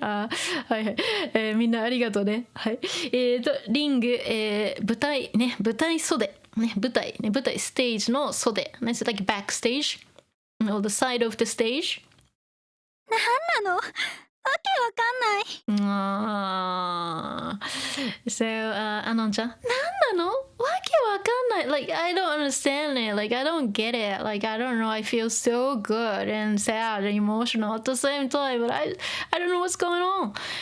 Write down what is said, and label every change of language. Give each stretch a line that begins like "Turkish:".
Japanese: はいはい、みんなありがとうね。はい。リング、舞台袖ね、舞台ステージの袖。
English: It's like backstage or the side of the stage.
Japanese: なんなの？けわかんない。 So, Anon-chan, なんなの？わけわかんない。
English: Like, I don't understand it. Like, I don't get it. Like, I don't know. I feel so good and sad and emotional at the same time, but I don't know what's going on.